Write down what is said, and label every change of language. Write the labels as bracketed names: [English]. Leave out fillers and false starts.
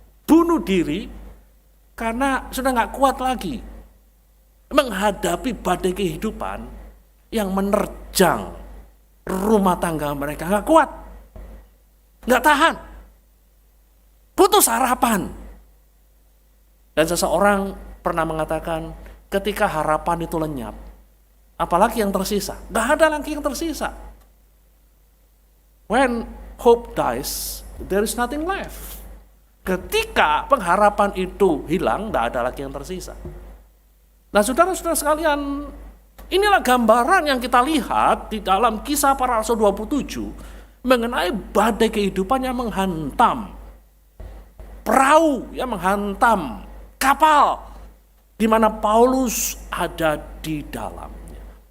[Indonesian] bunuh diri karena sudah nggak kuat lagi menghadapi badai kehidupan yang menerjang rumah tangga mereka. Nggak kuat, nggak tahan, butuh sarapan. Dan seseorang pernah mengatakan, ketika harapan itu lenyap, apalagi yang tersisa? Nggak ada lagi yang tersisa. [English] When hope dies, there is nothing left. [Indonesian] Ketika pengharapan itu hilang, nggak ada lagi yang tersisa. Nah, saudara-saudara sekalian, inilah gambaran yang kita lihat di dalam Kisah Para Rasul 27 mengenai badai kehidupan yang menghantam perahu, yang menghantam kapal di mana Paulus ada di dalamnya.